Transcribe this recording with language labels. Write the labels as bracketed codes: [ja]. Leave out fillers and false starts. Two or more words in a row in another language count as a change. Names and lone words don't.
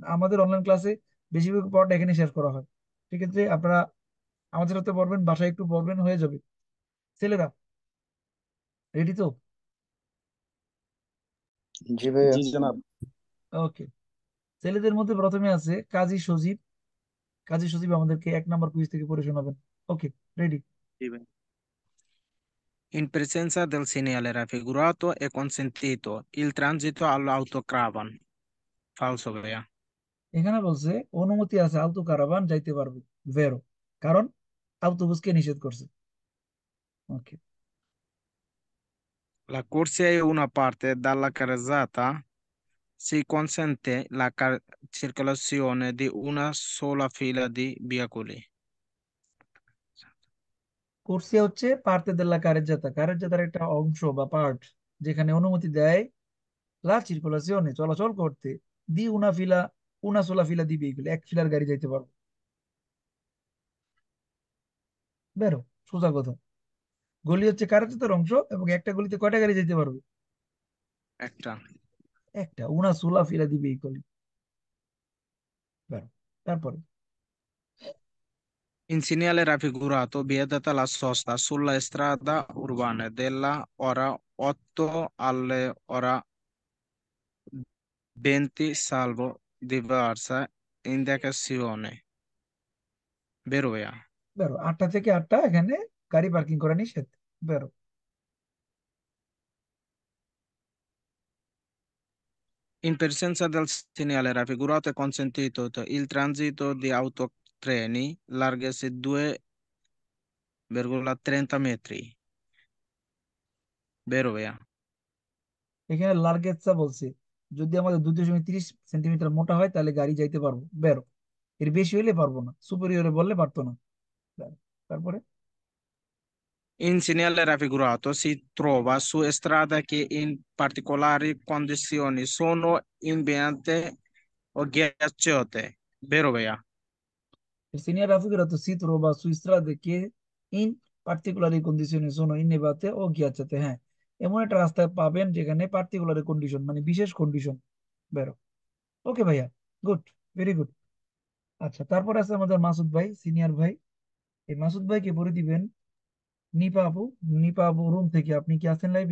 [bn] আমাদের অনলাইন ক্লাসে বেশিরভাগ পড়াটা এখানে শেষ করা হয়। সেক্ষেত্রে আপনারা আমাদের সাথে পড়বেন, বাসায় একটু পড়বেন, হয়ে যাবে। ছেলেরা রেডি তো? জি ভাইয়া। জি জনাব। ওকে। ছেলেদের মধ্যে প্রথমে আছে কাজী সজীব। কাজী সজীব আমাদেরকে 1 নম্বর কুইজ থেকে পড়ে শোনাবেন। ওকে, রেডি? [it] Sì, beh. In presenza del segnale raffigurato è consentito il transito all'autocaravan. Falso, vea. [bn] এখানে বলছে অনুমতি আছে আলতো কারাভান যাইতে পারবে, ভেরো, কারণ আউটোবুসকে নিষেধ করছে। ওকে। [it] La corsia è una parte dalla carrezzata. Si consente la circolazione di una sola fila di veicoli. [bn] কোর্সিয়া হচ্ছে [it] parte della carreggiata, [bn] কারেজ্জাতার একটা অংশ বা পার্ট, যেখানে অনুমতি দেয় [it] la circolazione, [bn] চলাচল করতে, [it] di una fila, una sola fila [bn] দিবে, এগুলো এক ফিলার গাড়ি যাইতে পারবে। বেরো, সোজা কথা। গলি হচ্ছে কারেজ্জাতার অংশ, এবং একটা গলিতে কয়টা গাড়ি যেতে পারবে? [it] Ecco. [bn] একটা, [it] una sola fila [bn] দিবে এই গলি। বেরো, তারপরে [it] In segnale raffigurato vietata la sosta sulla strada urbana dalla ora 8 alle ora 20 salvo diversa indicazione. Vero, vea. [bn] বেরো, 8টা থেকে 8টা এখানে গাড়ি পার্কিং করা নিষেধ। বেরো। [it] In presenza del segnale raffigurato è consentito il transito di autotreni larghezza 2,30 metri. Vero, vea. [bn] এখানে লার্গেজা বলছে, যদি আমাদের 2.30 সেন্টিমিটার মোটা হয় তাহলে গাড়ি যাইতে পারবো। বেরো, এর বেশি হইলে পারবো না, সুপেরিয়রে বললে পারতো না। বেরো, তারপরে [it] In segnale raffigurato si trova su strade che in particolari condizioni sono ambiente o ghiacciate. Vero, vea. il segnale raffigurato si trova su strade che in particolari condizioni sono innevate o ghiacciate। [bn] হ্যাঁ, এমন একটা রাস্তায় পাবেন যেখানে [en] particular condition [bn] মানে বিশেষ কন্ডিশন। বেরো। ওকে ভাইয়া, গুড, [en] very good. [bn] আচ্ছা, তারপর আছে আমাদের মাসুদ ভাই, সিনিয়র ভাই। এই মাসুদ ভাইকে পড়ে দিবেন নিপা আপু। নিপা আপু রুম থেকে। আপনি কি আছেন লাইভে?